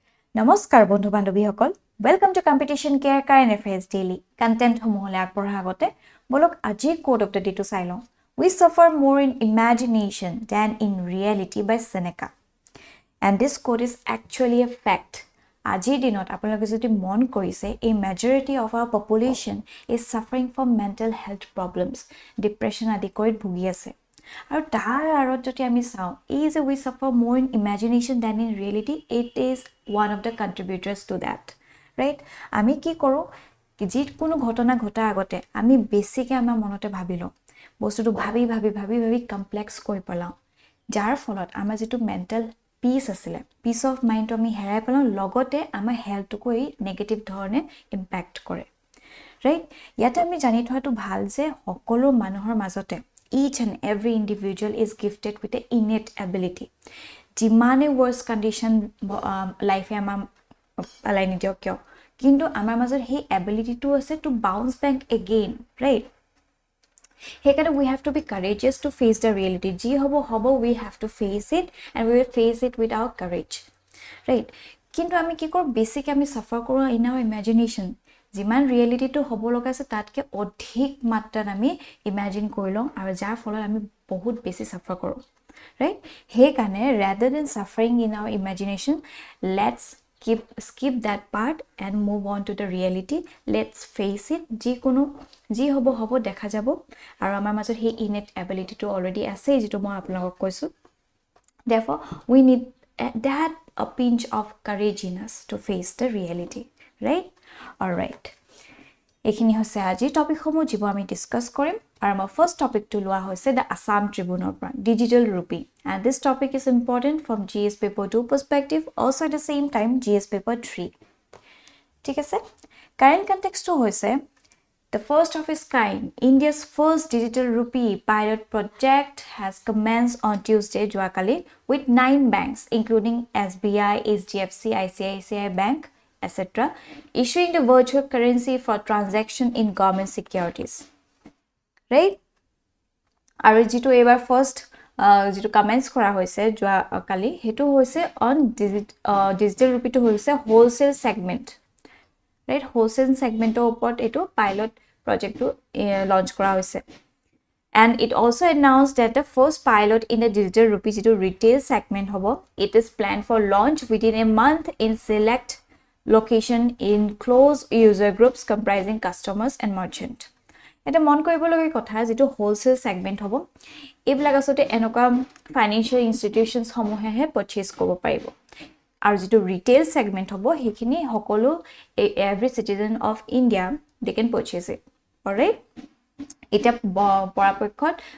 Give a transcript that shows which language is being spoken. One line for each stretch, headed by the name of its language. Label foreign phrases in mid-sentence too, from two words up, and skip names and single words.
Assamese: নমস্কাৰ বন্ধু বান্ধৱীসকল
English: welcome to competition care current affairs daily content
Assamese: সমূহলৈ আগবঢ়াৰ আগতে বলক আজিৰ
English: code of the
Assamese: ডেটো চাই লওঁ
English: we suffer more in imagination than in reality by Seneca and this quote is actually a fact
Assamese: আজিৰ দিনত আপোনালোকে যদি মন কৰিছে
English: a majority of our population is suffering from mental health problems depression
Assamese: আদি কৰি ভুগি আছে আৰু তাৰ আৰত যদি আমি চাওঁ
English: is we suffer more in imagination than in reality it is one of the contributors to that right
Assamese: আমি কি কৰো যি কোনো ঘটনা ঘটা আগতে আমি বেছিকে আমাৰ মনতে ভাবিলো বস্তুটো ভাবি কমপ্লেক্স কৰি পেলাও যাৰ ফলত আমাৰ যেটো
English: mental peace
Assamese: আছিল
English: peace of
Assamese: মাইন্ড আমি হেৰাই পেলাও লগতে আমাৰ হেলথটো এই নেগেটিভ ধৰণে ইম্প্যাক্ট কৰে ৰাইট ইয়াতে আমি জানি থোৱাটো ভাল যে সকলো মানুহৰ মাজতে
English: each and every individual is gifted with an innate ability
Assamese: যিমানে
English: worst condition life
Assamese: এ আমাৰ আলাই নিদিয়ক কিয় কিন্তু আমাৰ মাজত সেই ability টো আছে
English: to bounce back again right হেকাৰণে we have to be courageous to face the reality
Assamese: যি হ'ব
English: we have to face it and we will face it with our courage right
Assamese: কিন্তু আমি কি কৰো বেসিক আমি সাফার কৰো
English: in our imagination
Assamese: যিমান ৰিয়েলিটি টো হ'ব লগা আছে তাতকে অধিক মাত্ৰাত আমি ইমাজিন কৰিলওঁ আৰু যাৰ ফলত আমি বহুত বেছি সাফাৰ কৰো ৰাইট হে কাৰণে
English: rather than suffering in our imagination let's skip that part and move on to the reality let's face it
Assamese: যি হ'ব দেখা যাব আৰু আমাৰ মাজত হে
English: innate ability টো already
Assamese: আছে যেটো মই আপোনালোকক কৈছো
English: therefore we need that a pinch of courage in us to face the reality right all right
Assamese: এখিনি হৈছে আজি টপিক সমূহ যিবোৰ আমি ডিসকাস কৰিম আৰু আমাৰ ফাৰ্স্ট টপিক টো লোৱা হৈছে
English: the Assam Tribune পৰা digital rupee and this topic is important from GS paper 2 perspective also at the same time GS paper 3
Assamese: ঠিক আছে
English: current context টো হৈছে the first of its kind India's first digital rupee pilot project has commenced on Tuesday joakali with 9 banks including SBI HDFC ICICI Bank etc. issuing the virtual currency for transaction in government securities. Right?
Assamese: আৰু যেটো এবাৰ ফাৰ্স্ট যেটো কমেন্টস কৰা হৈছে যোৱা কালি হেতু হৈছে
English: on digital rupee
Assamese: টো হৈছে
English: wholesale segment
Assamese: ৰাইট
English: wholesale segmentৰ
Assamese: ওপৰত এটো পাইলট প্ৰজেক্টটো লঞ্চ কৰা হৈছে
English: and it also announced that the first pilot in the digital rupee যেটো retail segment
Assamese: হ'ব
English: it is planned for launch within a month in select location in close user groups comprising customers and merchant
Assamese: এটা মন কৰিবলগীয়া কথা যেটো
English: wholesale segment
Assamese: হ'ব এইবিলাক আসতে এনেকা
English: financial institutions
Assamese: সমূহে পাৰচেজ কৰিব পাৰিব আৰু যেটো
English: retail segment
Assamese: হ'ব হেখিনি সকলো
English: every citizen of India they can purchase it alright
Assamese: এটা পৰাপক্ষত